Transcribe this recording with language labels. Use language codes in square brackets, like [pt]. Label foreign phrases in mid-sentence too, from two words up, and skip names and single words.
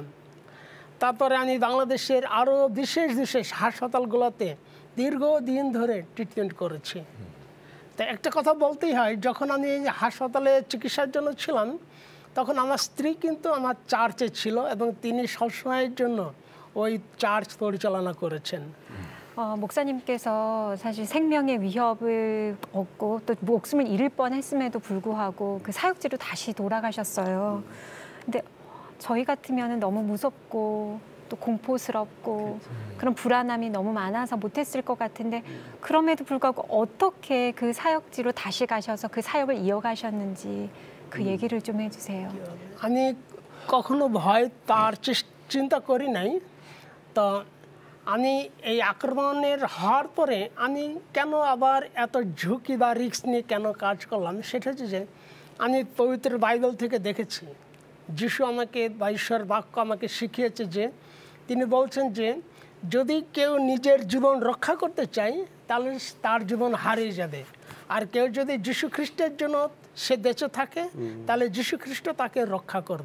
[bn] তারপরে আমি বাংলাদেশের আরও বিশেষ বিশেষ হাসপাতালগুলোতে দীর্ঘদিন ধরে ট্রিটমেন্ট করেছি। তো একটা কথা বলতেই হয়, যখন আমি হাসপাতালে চিকিৎসার জন্য ছিলাম তখন আমার স্ত্রী কিন্তু আমার চার্চে ছিল এবং তিনি সবসময়ের জন্য ওই চার্চ পরিচালনা করেছেন। [ko] 목사님께서 사실 생명의 위협을 얻고 또 목숨을 잃을 뻔했음에도 불구하고 그 사역지로 다시 돌아가셨어요. 근데 저희 같으면 너무 무섭고 또 공포스럽고 그런 불안함이 너무 많아서 못했을 것 같은데 그럼에도 불구하고 어떻게 그 사역지로 다시 가셔서 그 사역을 이어가셨는지 그 얘기를 좀 해주세요. [bn] আমি কখনো ভয় তার চিন্তা করি নাই। তো আমি এই আক্রমণের হওয়ার পরে আমি কেন আবার এত ঝুঁকি বা রিস্ক নিয়ে কেন কাজ করলাম, সেটা হচ্ছে যে আমি পবিত্র বাইবেল থেকে দেখেছি যিশু আমাকে বা ঈশ্বর বাক্য আমাকে শিখিয়েছে যে তিনি বলছেন যে যদি কেউ নিজের জীবন রক্ষা করতে চায় তাহলে তার জীবন হারিয়ে যাবে, আর কেউ যদি যীশু খ্রিস্টের জন্য সে বেঁচে থাকে তাহলে যীশু খ্রিস্ট তাকে রক্ষা করবে।